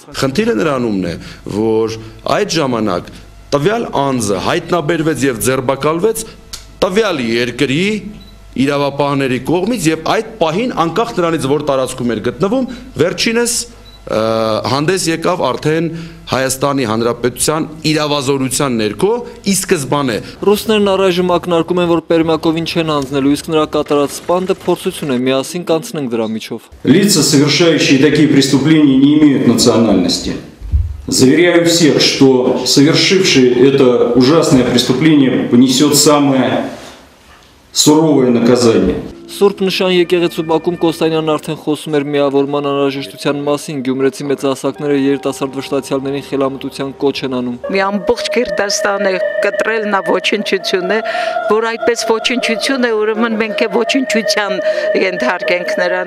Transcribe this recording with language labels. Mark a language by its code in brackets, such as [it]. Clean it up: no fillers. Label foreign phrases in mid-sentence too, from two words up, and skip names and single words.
[hy] Խնդիրը նրանումն է, որ այդ ժամանակ տվյալ անձը հայտնաբերվեց եւ ձերբակալվեց տվյալ երկրի իրավապահների կողմից եւ այդ պահին անկախ նրանից որ տարածքում էր գտնվում, վերջինս հանդես եկավ արդեն Հայաստանի Հանրապետության իրավազորության ներքո ի սկզբանե։ Ռուսներն առայժմ ակնարկում են, որ Պերմյակովին չեն հանձնելու, իսկ նրա կատարած սպանդը փորձություն է, միասին կանցնենք дրա միջով։ [ru] Лица, совершающие такие преступления, не имеют национальности. Заверяю всех, что совершивший это ужасное преступление понесет самое суровое наказание. [hy] Սուրբ նշան եկեղեցու բակում Կոստանյանն արդեն խոսում էր միավորման անհրաժեշտության մասին, գյումրեցի մեծահասակները երիտասարդ վշտացյալներին խելամտության կոչ են անում։ Մի ամբողջ Գերդաստանը կտրել նա ոչնչություն է, որ այդպես ոչնչություն է, ուրեմն մենք է ոչնչության ենթարկենք նրան։